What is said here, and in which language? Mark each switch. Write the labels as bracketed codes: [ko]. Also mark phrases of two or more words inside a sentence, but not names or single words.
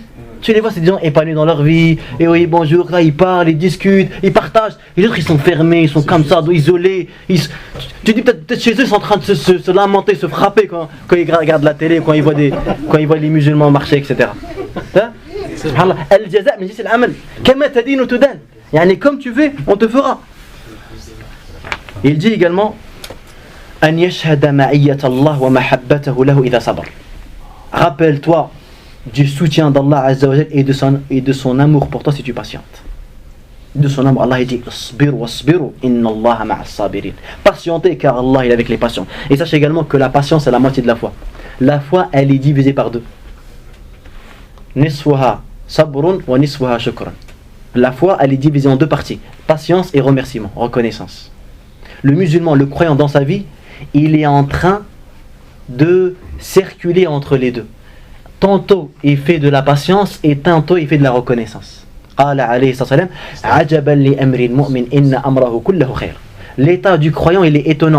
[fr] Tu les vois, c'est des gens épanouis dans leur vie, et oui, bonjour, là ils parlent, ils discutent, ils partagent. Les autres ils sont fermés, ils sont comme ça, isolés. Tu dis peut-être chez eux, ils sont en train de se lamenter, se frapper quand ils regardent la télé, quand ils voient les musulmans marcher, etc. [ar] سبحان الله، الجزاء من جنس العمل. كما تدين تدان. [fr] Yani comme tu fais, on te fera. Il dit également [ar] أن يشهد معية الله ومحبته له إذا صبر. [fr] Rappelle-toi du soutien d'Allah [ar] عز وجل [fr] et de son amour pour toi si tu patientes. De son amour, Allah dit [ar] اصبر واصبروا إن الله مع الصابرين. [fr] Patientez car Allah est avec les patients. Et sache également que la patience est la moitié de la foi. La foi elle est divisée par deux. [ar] نصفها صبر ونصفها شكر. [fr] La foi elle est divisée en deux parties. Patience et remerciement, reconnaissance. Le musulman, le croyant dans sa vie, il est en train de circuler entre les deux. Tantôt il fait de la patience et tantôt il fait de la reconnaissance. L'état du croyant il est étonnant.